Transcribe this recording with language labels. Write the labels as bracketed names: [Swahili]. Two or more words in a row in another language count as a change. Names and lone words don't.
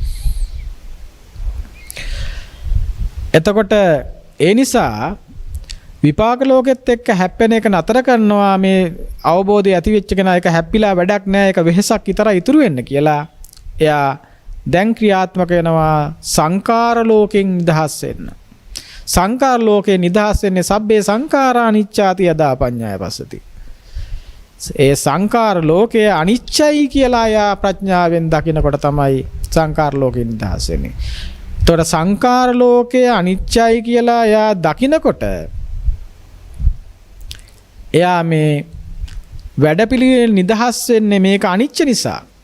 [Sinhala] එතකොට ඒ නිසා විපාක ලෝකෙත් එක්ක හැප්පෙන එක නතර කරනවා. මේ අවබෝධය ඇති වෙච්ච කෙනා ඒක හැප්පිලා වැඩක් නැහැ. ඒක වෙහසක් විතරයි ඉතුරු වෙන්න කියලා. එයා දැන් ක්‍රියාත්මක වෙනවා සංකාර ලෝකෙන් නිදහස් වෙන්න. සංකාර ලෝකේ නිදහස් වෙන්නේ [Pali] සබ්බේ සංඛාරා අනිච්චාති යදා පඤ්ඤාය පස්සති. [Sinhala] ඒ සංකාර ලෝකයේ අනිච්චයි කියලා යා ප්‍රඥාවෙන් දකිනකොට තමයි සංකාර ලෝකේ නිදහස් වෙන්නේ. ඒතකොට සංකාර ලෝකයේ අනිච්චයි කියලා යා දකිනකොට එයා මේ වැඩපිළිවෙල නිදහස් වෙන්නේ මේක අනිච්ච නිසා.